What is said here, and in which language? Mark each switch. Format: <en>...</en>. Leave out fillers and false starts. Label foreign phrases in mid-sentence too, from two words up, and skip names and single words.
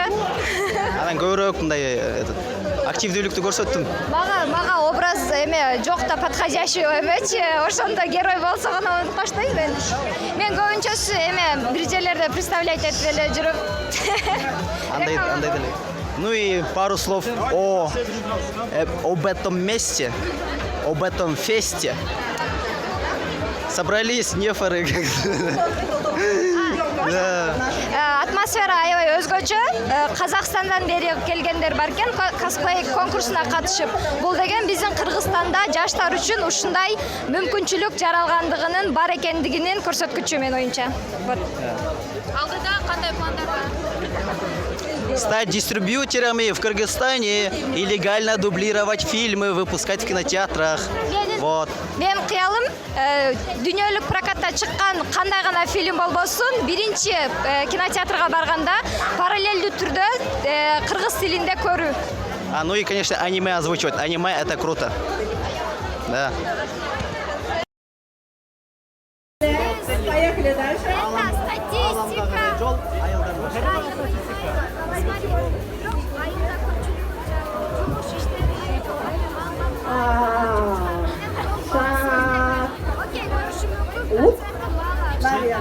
<ky>Анан көбүрөөк мындай активдүүлүктү көрсөттүм. Мага образ эме жок да подходящий эмечи, ошондо герой болсо гана унутпаштайм мен. Мен көбүнчөсү эме бир жерлерде представлять этип эле жүрүп. Андай деле.</ky> <ru>Ну и пару слов об этом месте, об этом фесте. Собрались нефоры.</ru> <ky>Атмосфера аябай өзгөчө. Казакстандан бери келгендер бар экен, косплей конкурсуна катышып. Бул деген биздин Кыргызстанда жаштар үчүн ушундай мүмкүнчүлүк жаралгандыгынын бар экендигинин көрсөткүчү мен оюнча. Вот. Алдыда кандай пландар бар?</ky> <ru>Стать дистрибьюторами в Кыргызстане и легально дублировать фильмы, выпускать в кинотеатрах. Вот.</ru> <ky>Мен кыялым дүйнөлүк прокатта чыккан кандай гана фильм болбосун, биринчи кинотеатрга барганда параллелдүү түрдө кыргыз тилинде көрүү.</ky> <ru>Ну и, конечно, аниме озвучивать. Аниме — это круто. Да. Поехали дальше. Это статистика. Наверное.</ru>